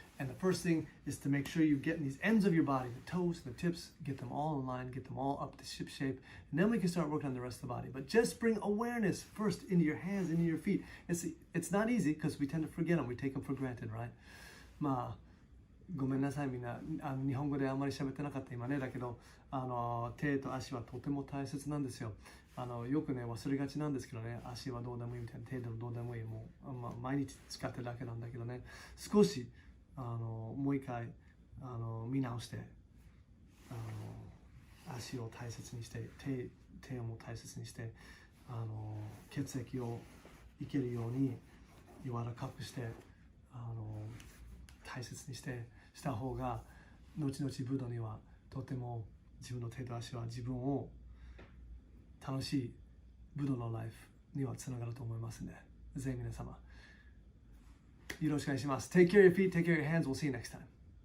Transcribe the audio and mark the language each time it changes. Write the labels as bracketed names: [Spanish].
[English] And the first thing is to make sure you get in these ends of your body, the toes, the tips, get them all in line, get them all up to ship shape. And then we can start working on the rest of the body. But just bring awareness first into your hands, into your feet. It's not easy because we tend to forget them. We take them for granted, right? [Japanese] ごめんなさいみんな日本語であんまり喋ってなかった今ね。だけど手と足はとても大切なんですよ。よくね忘れがちなんですけどね。足はどうでもいいみたいな、手でもどうでもいい、もう、毎日使ってるだけなんだけどね。少しもう一回見直して足を大切にして手をも大切にして血液をいけるように柔らかくして大切にした方が後々武道にはとても自分の手と足は自分を楽しい武道のライフにはつながると思いますね。ぜひ皆様よろしくお願いします。 [English] Take care of your feet, take care of your hands. We'll see you next time.